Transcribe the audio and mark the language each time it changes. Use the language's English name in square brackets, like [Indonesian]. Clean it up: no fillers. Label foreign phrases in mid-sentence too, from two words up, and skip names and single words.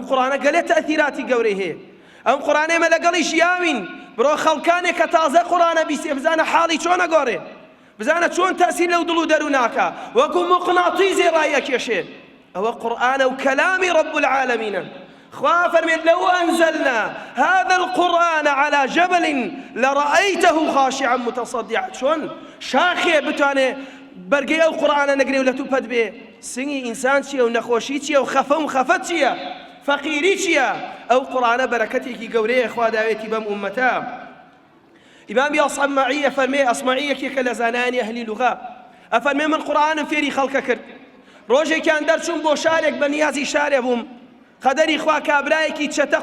[Central Kurdish] قورئانە گەلێ تەئەثیراتی گەورەی هەیە ئەم قورئانەمە لەگەڵیش یاوین برو خەڵکانێک کە تازە قورئانە بیستێ بزانە حاڵی چۆنە گۆڕێ بزانە چۆن تەئسیر لەو دڵ و دەرو ناکا وەکو مقناطیزی ڕایەکێشێ ئەوە قورئانە و کەلامی رب العالمینە خوا فەرمێت [Arabic] لو أنزلنا هذا القرآن على جبل لرأيته خاشعا متصدعا [Central Kurdish] چۆن شاخێ بتوانێ بەرگەی ئەو قورئانە نەگرێ و لە تووپەت بێ سنگی ئینسان چییە و نەخۆشی چییە و خەفە و خەفەت چییە فقيري چییە ئەو قورئانە بەرەکەتێکی گەورەیە خوا داوێتی بەم ئومەتە ئیمامی ئەصمعی فەرمێ ئەصمعیەکێکە لە زانایانی ئەهلی لوغا ئەفەرمێ من قورئانم فێری خەڵکە کرد ڕۆژێکیان دەرچووم بۆ شارێک بە نیازی شارێ بووم قەدەری خوا کابرایەکی چەتە